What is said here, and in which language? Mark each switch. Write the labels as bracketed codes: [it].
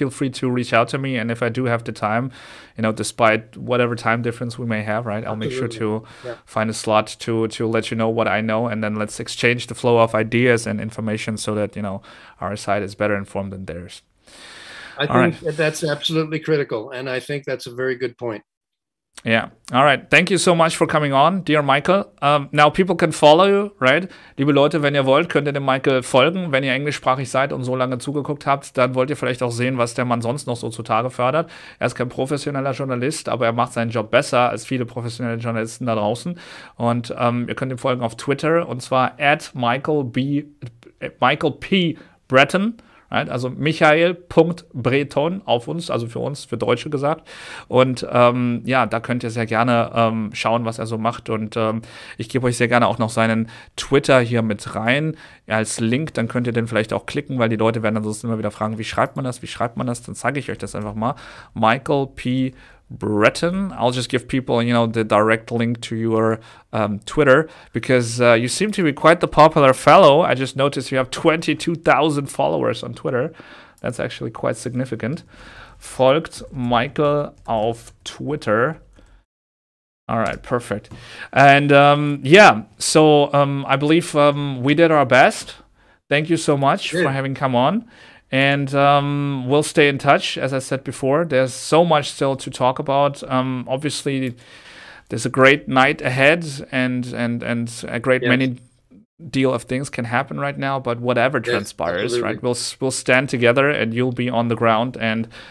[en] Feel free to reach out to me, and if I do have the time, you know, despite whatever time difference we may have, right? I'll make sure to find a slot to let you know what I know, and then let's exchange the flow of ideas and information so that, you know, our side is better informed than theirs. I think that's absolutely critical, and I think that's a very good point. Yeah. All right. Thank you so much for coming on, dear Michael. Now people can follow you, right? [de] Liebe Leute, wenn ihr wollt, könnt ihr dem Michael folgen. Wenn ihr englischsprachig seid und so lange zugeguckt habt, dann wollt ihr vielleicht auch sehen, was der Mann sonst noch so zutage fördert. Er ist kein professioneller Journalist, aber er macht seinen Job besser als viele professionelle Journalisten da draußen. Und ihr könnt ihm folgen auf Twitter, und zwar @Michael P. Breton. [en] Right? [de] Also Michael.Breton auf uns, also für uns, für Deutsche gesagt. Und ja, da könnt ihr sehr gerne schauen, was er so macht. Und ich gebe euch sehr gerne auch noch seinen Twitter hier mit rein als Link. Dann könnt ihr den vielleicht auch klicken, weil die Leute werden ansonsten immer wieder fragen, wie schreibt man das, wie schreibt man das? Dann zeige ich euch das einfach mal. Michael P. Breton. [en] I'll just give people, you know, the direct link to your Twitter, because you seem to be quite the popular fellow. I just noticed you have 22,000 followers on Twitter. That's actually quite significant. [de] Folgt Michael auf Twitter. [en] All right, perfect. And yeah, so I believe we did our best. Thank you so much for having come on. And we'll stay in touch. As I said before, there's so much still to talk about. Obviously, there's a great night ahead, and a great many deal of things can happen right now. But whatever transpires, right? We'll stand together, and you'll be on the ground. And